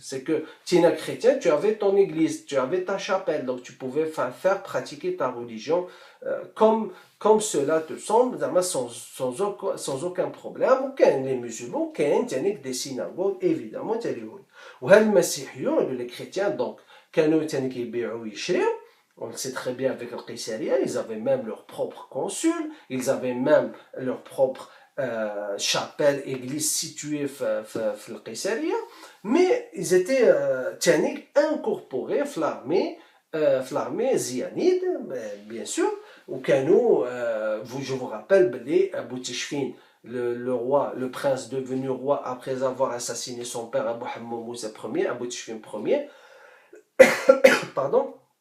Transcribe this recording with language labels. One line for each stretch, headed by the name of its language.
French: C'est que tu es un chrétien, tu avais ton église, tu avais ta chapelle, donc tu pouvais faire pratiquer ta religion comme cela te semble, sans aucun problème. Ou les musulmans, des synagogues, évidemment, ou les chrétiens, donc
Arabic: كانوا تاني كيبيعوا ويشريوا.
French: On le sait très bien avec le Qaysariya, ils avaient même leur propre consul, ils avaient même leur propre chapelle, église située dans le Qaysariya, mais ils étaient incorporés dans l'armée ziyanide, bien sûr, ou Kanou, je vous rappelle, Abu Tishfin, le roi, le prince devenu roi après avoir assassiné son père Abu Hammam Moussa Ier, Abu Tishfin Ier, pardon,